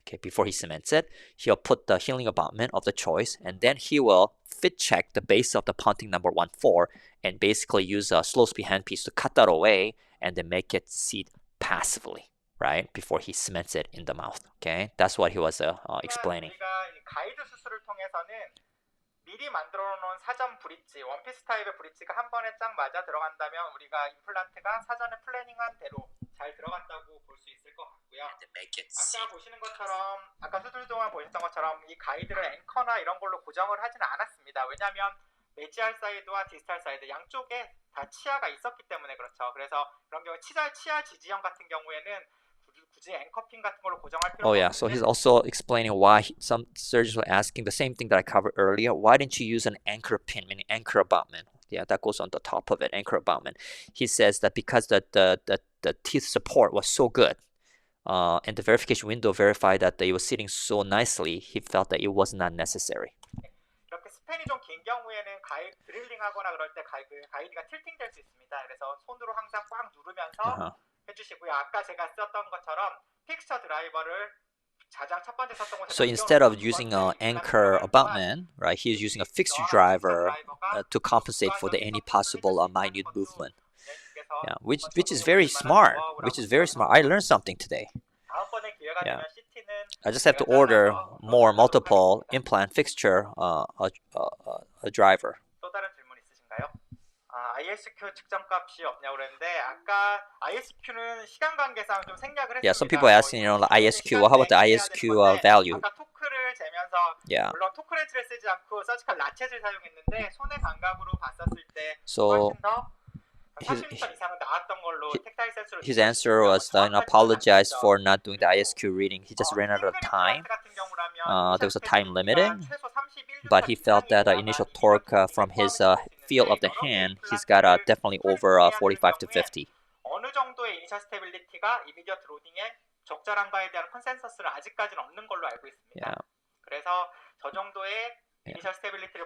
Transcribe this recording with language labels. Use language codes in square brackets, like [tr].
[en] Okay, before he cements it, he'll put the healing abutment of the choice, and then he will fit check the base of the pontic number 1/4 and basically use a slow speed handpiece to cut that away and then make it seat passively, right? Before he cements it in the mouth. Okay, that's what he was explaining. [ko] 우리가 이 가이드 수술을 통해서는 미리 만들어 놓은 사전 브릿지, 원피스 타입의 브릿지가 한 번에 쫙 맞아 들어간다면 우리가 임플란트가 사전에 플래닝한 대로 잘 들어간다고 볼 수 있을 것 같고요. 아까 보시는 것처럼, 아까 수술 동안 보셨던 것처럼 이 가이드를 앵커나 이런 걸로 고정을 하지는 않았습니다. 왜냐하면 메지알 사이드와 디스탈 사이드 양쪽에 다 치아가 있었기 때문에 그렇죠. 그래서 그런 경우 치아 지지형 같은 경우에는 굳이 앵커핀 같은 걸로 고정할 필요가 [en] Oh yeah, so he's also explaining why some surgeons were asking the same thing that I covered earlier. Why didn't you use an anchor pin, meaning anchor abutment? Yeah, that goes on the top of it, anchor abutment. He says that because the teeth support was so good, and the verification window verified that it was sitting so nicely, he felt that it was not necessary. [ko] 이렇게 스팬이 좀 긴 경우에는 드릴링하거나 그럴 때 가이드가 틸팅될 수 있습니다. 그래서 손으로 항상 꽉 누르면서 해주시고요. 아까 제가 썼던 것처럼 픽스처 드라이버를 가장 첫 번째 썼던 곳에 [en] So instead of using an anchor abutment, right, he's using a fixture driver to compensate for any possible minute movement. Yeah, which is very smart. I learned something today. [ko] 다음번에 기회가 [en] Yeah. [ko] 되면 CT는 [en] I just have to order more multiple implant fixture a driver. [ko] 또 다른 질문 있으신가요? ISQ 측정값이 없냐고 그랬는데 아까 ISQ는 시간 관계상 좀 생략을 했습니다. [en] Yeah, some people are asking, the ISQ. Well, how about the ISQ value? [ko] 아까 토크를 재면서 [en] Yeah. [ko] 물론 토크 렌즈를 쓰지 않고 서지컬 라쳇을 사용했는데 손의 감각으로 봤었을 때 [en] So [ko] 훨씬 더 40m 이상은 나왔던 걸로 텍타일 센서로 [en] his answer was, apologize for not doing the ISQ reading. He just ran out of time. There was a time limiting, but he felt that initial torque from his feel of the hand, he's got definitely over 45 to 50. [ko] 어느 어느 정도의 이니셜 스테빌리티가 이미디어트 로딩에 적절한가에 대한 컨센서스는 아직까지는 없는 걸로 알고 있습니다. [en] Yeah. [ko] 그래서 저 정도의 이니셜 스테빌리티를